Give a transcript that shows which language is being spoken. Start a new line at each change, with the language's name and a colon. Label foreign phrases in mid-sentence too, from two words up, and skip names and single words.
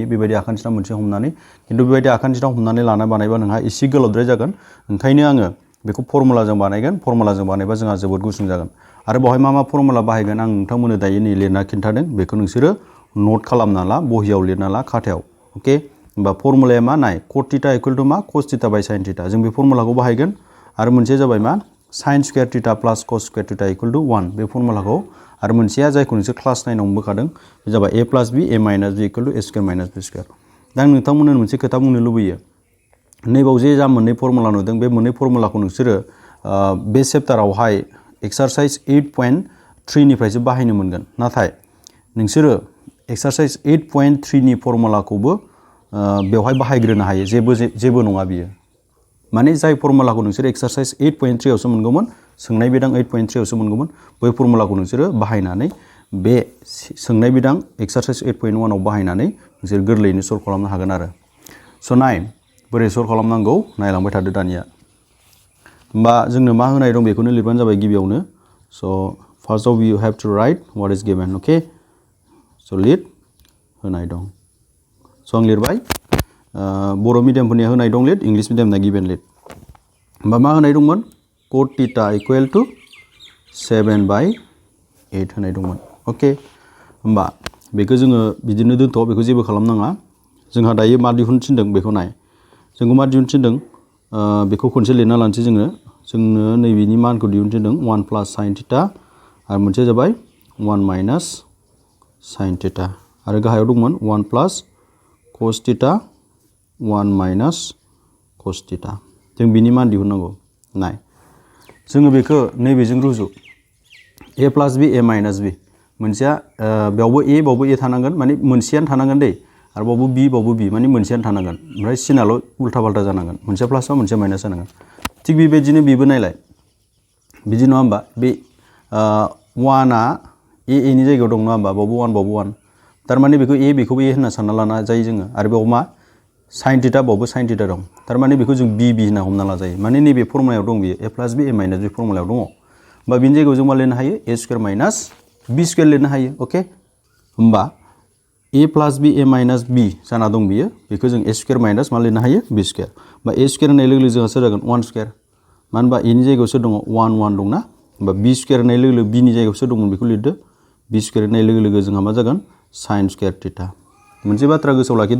Bodo: बेबायदि आखान्थिथाम मोनसे हमनानै, खिन्थु बेबायदि आखान्थिथाम हमनानै बानायबा नोंहा एसे गोलावद्राय जागोन। ओंखायनो आङो बेखौ फर्मुलाजों बानायगोन। फर्मुलाजों बानायबा जोंहा जोबोद गुसुं जागोन। आरो बेवहाय मा मा फर्मुला बाहायगोन आं नोंथांमोननो दायो नै लिरना खिन्थादों। बेखौ नोंसोरो नट खालामना ला, बहियाव लिरना ला, खाथायाव। अके, होमबा फर्मुलाया मा नाय? cot θ = मा? cos θ / sin θ। जों बे फर्मुलाखौ बाहायगोन। आरो मोनसेया जाबाय मा? sin square θ + cos square θ = 1 बे फर्मुलाखौ। आरो मोनसेया जायखौ नोंसोर क्लास 9 आव मोनबोखादों, बे जाबाय a + b a - b = a² - b²। दा आं नोंथांमोननो मोनसे खोथा बुंनो लुबैयो। नैबाव जे जा मोननै फर्मुला नुदों, बे मोननै फर्मुलाखौ नोंसोरो बे चेप्टारावहाय एक्सारसाइज 8.3 निफ्रायसो बाहायनो मोनगोन। नाथाय नोंसोरो एक्सारसाइज 8.3 नि फर्मुलाखौबो बेवहाय बाहायग्रोनो हायो। जेबो नङा बियो। माने जाय फर्मुलाखौ नोंसोर एक्सारसाइज 8.3 आवसो मोनगौमोन, सोंनाय बिदां 8.3 आवसो मोनगौमोन, बै फर्मुलाखौ नोंसोरो बाहायनानै बे सोंनाय बिदां एक्सारसाइज 8.1 आव बाहायनानै नोंसोर गोरलैयैनो सल्व खालामनो हागोन आरो। स' नाय बोरै सल्व खालामनांगौ नायलांबाय थादो दानिया। होमबा जोंनो मा होनाय दं बेखौनो लिरबानो जाबाय गिबियावनो।
English: स' फार्स्टआव you have to write what is given.
Bodo: अके, स' लिर होनाय दं। स' आं लिरबाय। बर' मिडियामफोरनिया होनाय दं लिर, इंलिश मिडियामना गिभेन लिर। होमबा मा होनाय दंमोन? cot θ = 7/8 होनाय दंमोन। अके, होमबा बेखौ जोङो बिदिनो दोनथ', बेखौ जेबो खालामनाङा। जोंहा दायो मा दिहुननो थिनदों बेखौ नाय। जोंखौ मा दिहुननो थिनदों बेखौ खनसे लिरना लानोसै जोङो। जोंनो नैबेनि मानखौ दिहुननो थिनदों 1 + sin θ आरो मोनसेया जाबाय 1 - sin θ आरो गाहायाव दंमोन 1 + cos θ 1 - cos θ। जों बिनि मान दिहुननांगौ। नाय जोङो बेखौ नैबेजों रुजु। a + b a - b मोनसेया बेयावबो a बावबो a थानांगोन, माने मोनसेयानो थानांगोन दै। आरो बावबो b बावबो b, माने मोनसेयानो थानांगोन। ओमफ्राय सिनाल' उल्था फाल्था जानांगोन। मोनसेया प्लास बा मोनसेया माइनास जानांगोन। थिग बेबायदिनो बेबो नायलाय। बिदि नङा होमबा? बे 1आ a नि जायगायाव दं नङा होमबा? बावबो 1 बावबो 1। थारमाने बेखौ a बेखौबो a होनना सानना लाना जायो जोङो। आरो बेयाव मा? sin θ बावबो sin θ दं। थारमाने बेखौ जों b होनना हमना लाजायो। माने नैबे फर्मुलायाव दं बियो। a + b a - b फर्मुलायाव दङ। होमबा बिनि जायगायाव जों मा लिरनो हायो? a² - b² लिरनो हायो। अके, होमबा a + b a - b जाना दं बियो। बेखौ जों a² - मा लिरनो हायो? b²। होमबा a² होननाय लोगो लोगो जोंहा सोर जागोन? 1²। मानो होनबा a नि जायगायाव सोर दङ? 1 1 दंना। होमबा b² होननाय लोगो लोगो b नि जायगायाव सोर दंमोन बेखौ लिरदो। b² होननाय लोगो लोगो जोंहा मा जागोन? sin² θ। मोनसे बाथ्रा गोसोआव लाखिदो।